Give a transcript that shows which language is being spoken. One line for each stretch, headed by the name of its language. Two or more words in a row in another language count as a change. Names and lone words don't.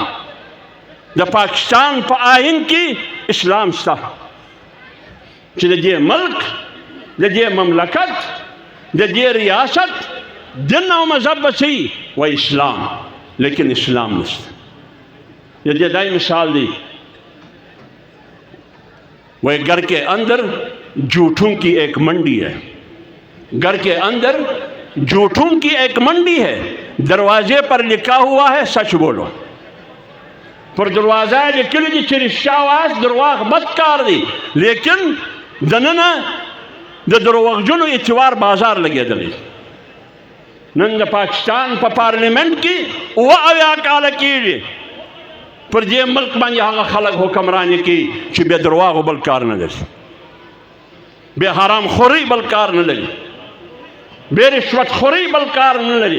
Pashto: د پاکستان په آئین کې اسلام شته چې د دې ملک، د دې مملکت، د دې ریاست دین او مذهب بچي و اسلام، لیکن اسلام نشته. د دې دای مثال دی،
Urdu: وہ گھر کے اندر جھوٹوں کی ایک منڈی ہے، گھر کے اندر جھوٹوں کی ایک منڈی ہے، دروازے پر لکھا ہوا ہے سچ بولو.
Pashto: پر دروازہ لکھلی دی چې رښتیا وایاست، درواغ بد کار دی، لیکن دننه د دروغجنو اعتبار بازار لګېدلی. نن د پاکستان په پارلیمنت کې 78 کاله کېږي پر دې ملک باندې هغه خلک حکمراني کوي چې بې درواغو بل کار نه لري، بې حرام خوري بل کار نه لري، بې رشوت خوري بل کار نه لري.